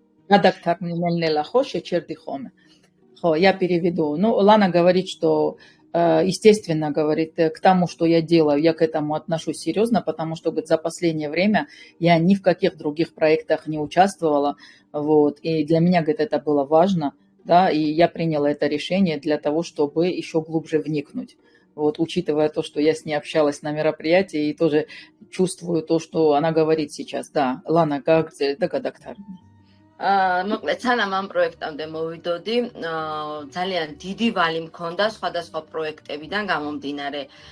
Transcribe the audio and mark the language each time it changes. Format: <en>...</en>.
<ka>Гадактарни нелнела, ხო, შეჩერდი ხოლმე.</ka> <ru>Ხო, я переведу. Ну, Лана говорит, что естественно, говорит, к тому, что я делаю, я к этому отношусь серьезно, потому что, говорит, за последнее время я ни в каких других проектах не участвовала, вот, и для меня, говорит, это было важно, да, и я приняла это решение для того, чтобы еще глубже вникнуть. Вот, учитывая то, что я с ней общалась на мероприятии и тоже чувствую то, что она говорит сейчас. Да, Лана, как ты догадактарни?</ru> <ka>მოკლედ სანამ ამ პროექტამდე მოვიდოდი, ძალიან დიდი ვალი მქონდა სხვადასხვა პროექტებიდან გამომდინარე.</ka>